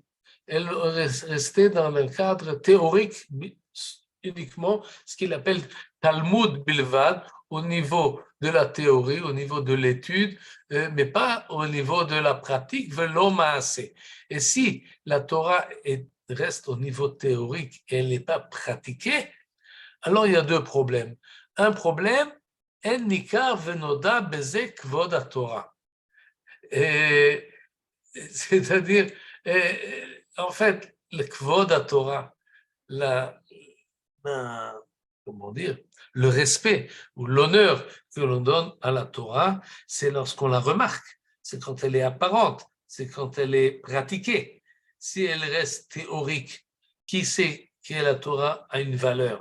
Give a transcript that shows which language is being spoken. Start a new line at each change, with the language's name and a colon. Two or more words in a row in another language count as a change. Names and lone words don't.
French: Elle aurait resté dans le cadre théorique uniquement ce qu'il appelle
Hebrew: תלמוד בלבד,
French: au niveau de la théorie, au niveau de l'étude, mais pas au niveau de la pratique,
Hebrew: ולא מעשה.
French: Et si la Torah reste au niveau théorique et elle n'est pas pratiquée, alors il y a deux problèmes. Un problème,
Hebrew: אין ניכר ונודע בזה כבוד התורה.
French: C'est-à-dire, en fait, le
Hebrew: כבוד התורה,
French: comment dire, le respect ou l'honneur que l'on donne à la Torah, c'est lorsqu'on la remarque, c'est quand elle est apparente, c'est quand elle est pratiquée. Si elle reste théorique, qui sait que la Torah a une valeur?